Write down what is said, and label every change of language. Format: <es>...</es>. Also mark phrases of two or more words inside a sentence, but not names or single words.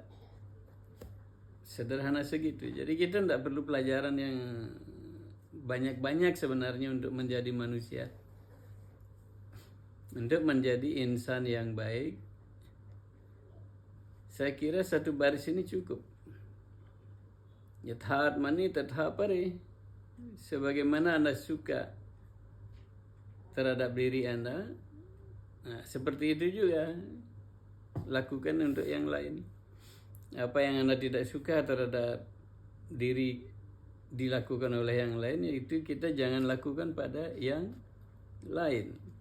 <id>Sederhana segitu. Jadi kita tidak perlu pelajaran yang banyak-banyak sebenarnya untuk menjadi manusia. Untuk menjadi insan yang baik, saya kira satu baris ini cukup.</id> <sa>यथात्मनि तथा परे.</sa> <id>Sebagaimana Anda suka terhadap diri Anda, nah, seperti itu juga lakukan untuk yang lain. Apa yang Anda tidak suka terhadap diri dilakukan oleh yang lain, itu kita jangan lakukan pada yang lain.</id>